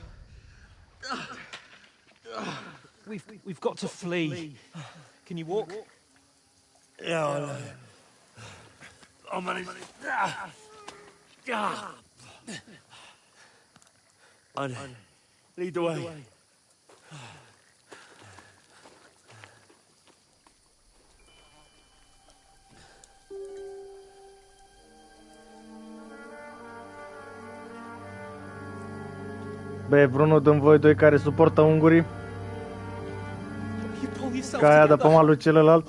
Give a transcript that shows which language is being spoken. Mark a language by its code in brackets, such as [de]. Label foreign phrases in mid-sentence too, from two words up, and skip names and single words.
[en] We've got to flee. Can you walk? Yeah, I know. I'll manage. Lead the way. [ro] Bă, e vreunul din voi doi care suportă ungurii? [en] You pull yourself [ro] Ca aia de pe [en] together. [ro] malul celălalt?